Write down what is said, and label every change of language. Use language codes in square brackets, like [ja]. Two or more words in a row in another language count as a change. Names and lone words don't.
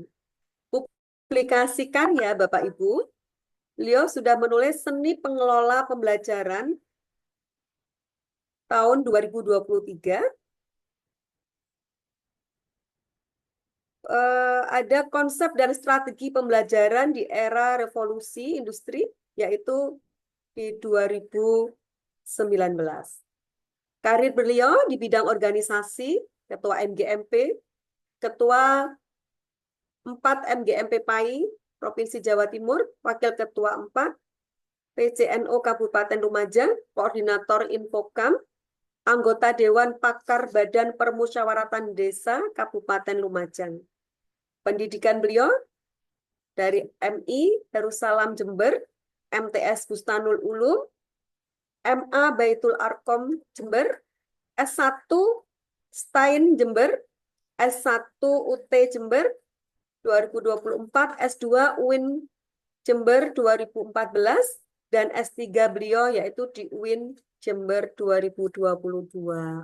[id] Publikasi karya Bapak Ibu, beliau sudah menulis Seni Pengelola Pembelajaran tahun 2023, ada konsep dan strategi pembelajaran di era revolusi industri, yaitu di 2019. Karir beliau di bidang organisasi, Ketua MGMP, Ketua 4 MGMP PAI, Provinsi Jawa Timur, Wakil Ketua 4, PCNO Kabupaten Lumajang, Koordinator Infokam, anggota Dewan Pakar Badan Permusyawaratan Desa Kabupaten Lumajang. Pendidikan beliau dari MI Darussalam Jember, MTS Bustanul Ulum, MA Baitul Arkom Jember, S1 Stein Jember, S1 UT Jember 2024, S2 UIN Jember 2014, dan S3 beliau yaitu di UIN Jember 2022.